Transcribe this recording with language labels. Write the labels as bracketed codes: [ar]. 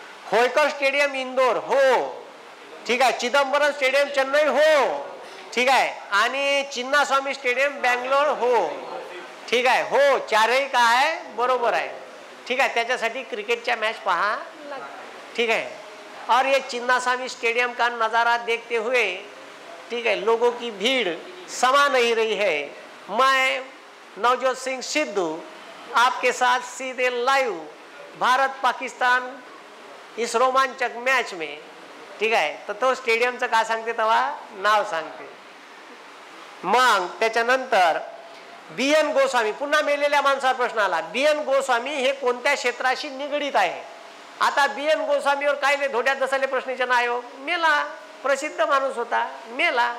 [mr] Holkar stadium Indore, हो, ठीक आहे. चिदंबरम स्टेडियम चेन्नई, हो, ठीक आहे. आणि चिन्नास्वामी स्टेडियम बँगलोर, हो, ठीक आहे. हो, चारही काय आहे? बरोबर आहे, ठीक आहे. त्याच्यासाठी क्रिकेटच्या मॅच पहा, [hi] ठीक है. और ये चिन्नास्वामी स्टेडियम का नज़ारा देखते हुए, ठीक है, लोगों की भीड़ समा नहीं रही है. मैं नवजोत सिंह सिद्धू आपके साथ सीधे लाइव भारत पाकिस्तान इस रोमांचक मॅच में, [mr] ठीक आहे. तर तो स्टेडियमचं काय सांगते तेव्हा? नाव सांगते. मग त्याच्यानंतर BN गोस्वामी, पुन्हा मेलेल्या माणसावर प्रश्न आला. BN गोस्वामी हे कोणत्या क्षेत्राशी निगडीत आहे? आता BN गोस्वामीवर काय नाही, धोड्यात दसाले प्रश्नाचे आयोग मेला, प्रसिद्ध माणूस होता, मेला.